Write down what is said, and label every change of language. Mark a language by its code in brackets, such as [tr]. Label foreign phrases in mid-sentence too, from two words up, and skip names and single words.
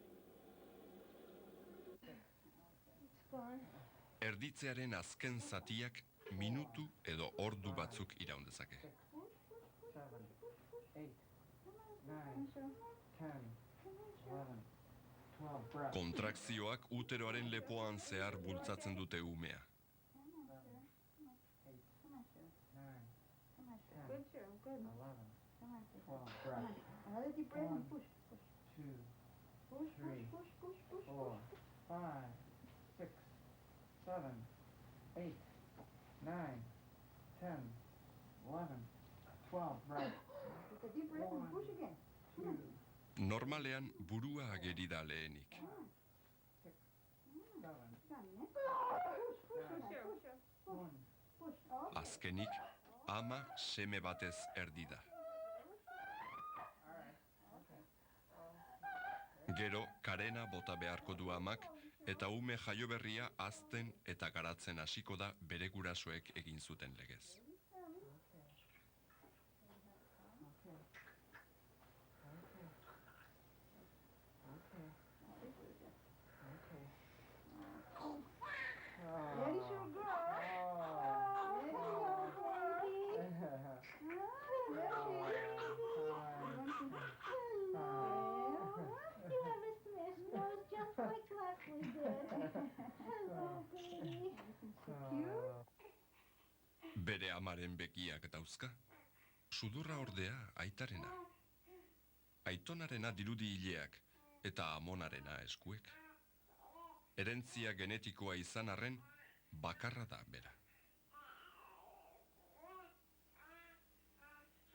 [eu] Erditzearen azken zatiak minutu edo ordu batzuk iraun dezake. 12. Kontrakzioak uteroaren lepoan zehar bultzatzen dute umea. [en] Good, Cheryl, good. 11. 12. Breath. Another deep breath and push. 2, 3, 4, 5, 6, 7, 8, 9, 10, 11, 12. Breath. Take a deep breath and push again. 2, [eu] Normalean burua ageri da lehenik. [en] 6, 7, push. [eu] Azkenik, ama seme batez erdi da. Gero, karena bota beharko du amak, eta ume jaioberria hazten eta garatzen hasiko da bere gurasoek egin zuten legez. [en] Ready, she'll go. Ready, You have a smashed nose just like Leslie did. Hello, baby. [eu] Bere amaren begiak dauzka. Sudurra ordea aitarena. Aitonarena dirudi hileak eta amonarena eskuek. Herentzia genetikoa izan arren, bakarra da bera.